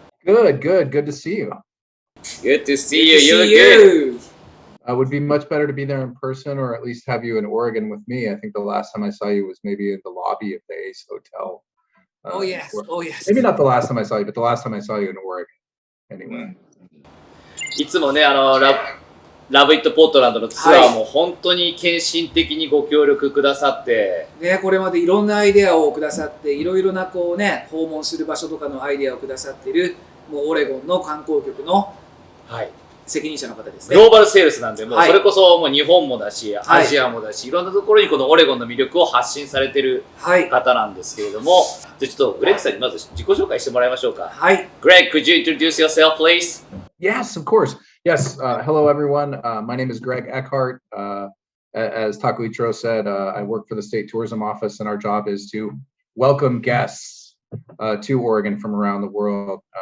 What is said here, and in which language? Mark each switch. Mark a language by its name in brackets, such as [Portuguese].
[English] Good, good, good to see you. Good to see you. You look good. It would be much better to be there in person, or at least have you in Oregon with me. I think the last time I saw you was maybe in the lobby of the Ace Hotel. Oh yes, oh yes. Maybe not the last time I saw you, but the last time I saw you in Oregon. Anyway. [Japanese] いつもね、ラブイットポートランドのツアーも本当に献身的にご協力くださって、ね、これまでいろんなアイデアをくださって、いろいろなこうね、訪問する場所とかのアイデアをくださっている、もうオレゴンの観光局の責任者の方ですね。グローバルセールスなんで、もうそれこそもう日本もだし、アジアもだし、いろんなところにこのオレゴンの魅力を発信されている方なんですけれども、じゃあちょっとグレッグさんにまず自己紹介してもらいましょうか。はい。 [English] Greg, could you introduce yourself, please? Yes, of course. Yes. Hello, everyone. My name is Greg Eckhart. As Takuichiro said, I work for the State Tourism Office, and our job is to welcome guests to Oregon from around the world.